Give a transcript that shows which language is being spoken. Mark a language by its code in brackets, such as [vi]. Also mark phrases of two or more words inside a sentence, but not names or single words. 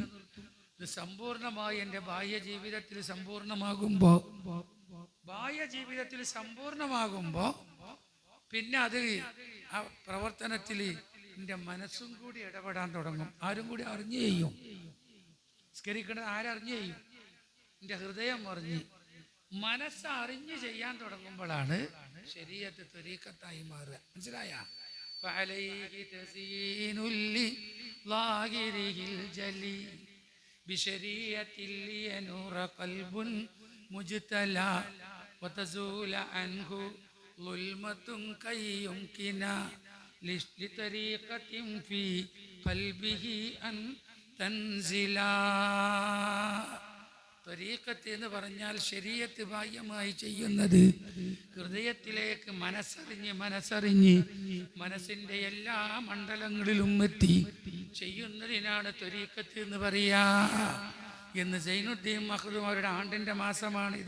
[ml] ഇത് സമ്പൂർണമായി എൻ്റെ ബാഹ്യ ജീവിതത്തിൽ സമ്പൂർണമാകുമ്പോൾ പിന്നെ അത് ആ പ്രവർത്തനത്തിൽ എൻ്റെ മനസ്സും കൂടി ഇടപെടാൻ തുടങ്ങും. ആരും കൂടി അറിഞ്ഞു ചെയ്യും. സ്കരിക്കുന്നത് ആരറിഞ്ഞു ചെയ്യും? എൻ്റെ ഹൃദയം അറിഞ്ഞ് മനസ്സറിഞ്ഞ് ചെയ്യാൻ തുടങ്ങുമ്പോഴാണ് ശരീഅത്ത് ത്വരീഖത്തായി മാറുക. മനസ്സിലായ? [ar] فعليه تزيين لظاهره الجلي بشريعة لينور قلب مجتلى وتزول عنه ظلمة كي يمكن لطريقة في قلبه أن تنزلا. [ml] ത്വരീഖത്ത് എന്ന് പറഞ്ഞാൽ ശരീഅത്ത് ബാഹ്യമായി ചെയ്യുന്നത് ഹൃദയത്തിലേക്ക് മനസ്സറിഞ്ഞ് മനസ്സിൻ്റെ എല്ലാ മണ്ഡലങ്ങളിലും എത്തി ചെയ്യുന്നതിനാണ് ത്വരീഖത്ത് എന്ന് പറയാ എന്ന് സൈനുദ്ദീൻ മഖ്ദൂം അവരുടെ ആണ്ടിൻ്റെ മാസമാണിത്.